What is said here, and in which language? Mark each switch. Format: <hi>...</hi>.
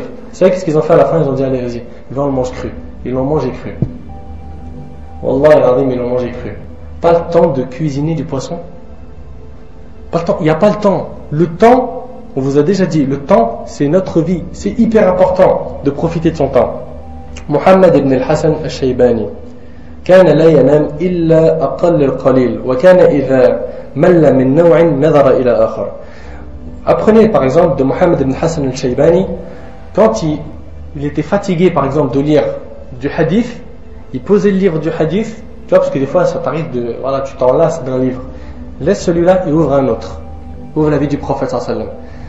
<fr>Vous savez qu'est-ce qu'ils ont fait à la fin? Ils ont dit allez vas-y, on le mange cru. Ils l'ont mangé cru.</fr> <ar>Wallah al-azim,</ar> <fr>ils l'ont mangé cru. Pas le temps de cuisiner du poisson. Pas le temps, il n'y a pas le temps. Le temps, on vous a déjà dit, le temps c'est notre vie, c'est hyper important de profiter de son temps.</fr> <ar>Muhammad ibn al-Hasan al-Shaybani كان لا ينام إلا أقل القليل وكان إذا مل من نوع نظر إلى آخر.</ar> <fr>Apprenez par exemple de Muhammad ibn Hassan al-Shaybani, quand il était fatigué par exemple de lire du hadith, il posait le livre du hadith, tu vois, parce que des fois ça t'arrive de, voilà, tu t'en lasses d'un livre, laisse celui-là et ouvre un autre, ouvre la vie du prophète sallallahu alayhi wa sallam.</fr>